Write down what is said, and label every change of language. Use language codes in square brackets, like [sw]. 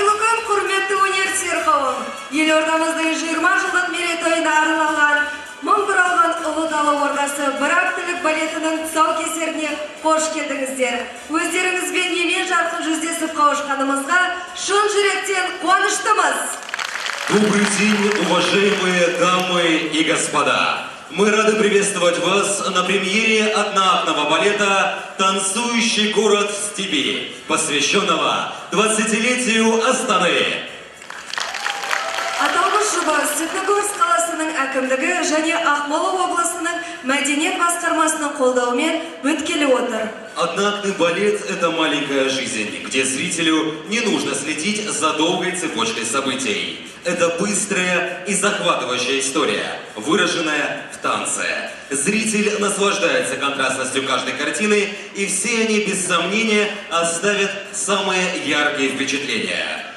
[kk] елордамыздың 20 жылдық мерейтойына арналған мың бір алған ұлы дала ордасы бір актілік балетінің тұсаукесеріне қош келдіңіздер. Өздеріңізбен емен жарқын жүздесіп қауышқанымызға шын жүректен қуаныштымыз. [ru] Добрый день, уважаемые дамы и господа! Мы рады приветствовать вас на премьере одноактного балета «Танцующий город в степи», посвященного 20-летию Астаны. [kk] Аталмыш жоба Степногорск қаласының әкімдігі және Ақмола облысының мәдениет басқармасының қолдауымен өткелі отыр. [ru] Одноактный балет – это маленькая жизнь, где зрителю не нужно следить за долгой цепочкой событий. Это быстрая и захватывающая история, выраженная в танце. Зритель наслаждается контрастностью каждой картины, и все они, без сомнения, оставят самые яркие впечатления.